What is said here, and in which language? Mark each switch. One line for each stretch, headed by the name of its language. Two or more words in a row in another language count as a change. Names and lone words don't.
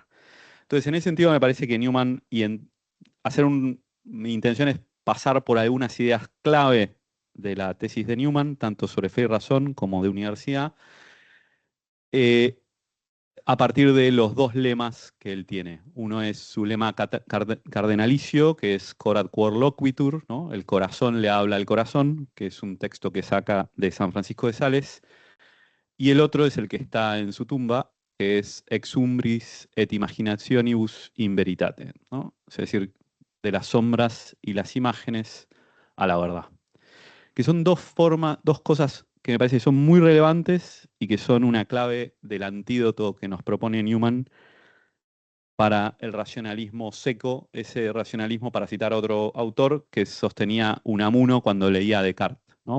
Spanish: Entonces, en ese sentido me parece que Newman, mi intención es pasar por algunas ideas clave de la tesis de Newman, tanto sobre fe y razón como de universidad, eh, a partir de los dos lemas que él tiene. Uno es su lema cardenalicio, que es
Latin: Corat Quor Loquitur,
Spanish: ¿no? El corazón le habla al corazón, que es un texto que saca de San Francisco de Sales. Y el otro es el que está en su tumba, que es
Latin: Ex umbris et imaginationibus in veritate,
Spanish: ¿no? Es decir, de las sombras y las imágenes a la verdad. Que son dos cosas que me parece que son muy relevantes y que son una clave del antídoto que nos propone Newman para el racionalismo seco, ese racionalismo, para citar a otro autor, que sostenía Unamuno cuando leía a Descartes, ¿no?